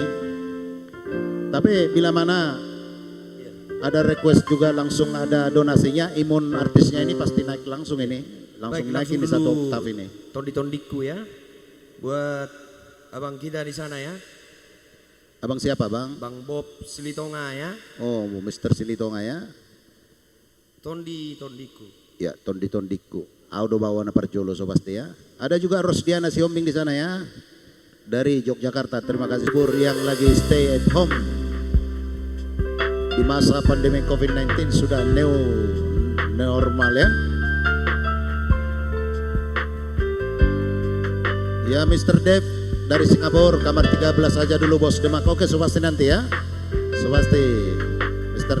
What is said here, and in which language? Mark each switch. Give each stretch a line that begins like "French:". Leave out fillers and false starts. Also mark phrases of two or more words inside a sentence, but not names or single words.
Indonesian: Tapi bila mana ada request juga langsung ada donasinya, imun artisnya ini pasti naik langsung ini. Langsung naikin di satu oktav ini.
Batak Toba: Tondi-tondiku ya.
Indonesian: Buat abang kita di sana ya. Abang siapa bang? Bang Bob Silitonga ya. Oh, Mr. Silitonga ya.
Batak Toba: Tondi-tondiku. Ya, tondi-tondiku. Audo bawana parjolo so pasti ya.
Indonesian: Ada juga Rosdiana Siombing di sana ya. Dari Yogyakarta. Terima kasih Pur yang lagi
English: stay at home.
Indonesian: Di masa pandemi COVID-19 sudah normal ya. Ya Mr. Dev dari Singapura kamar 13 aja dulu bos Demak. Oke, so pasti nanti ya. So pasti Mr.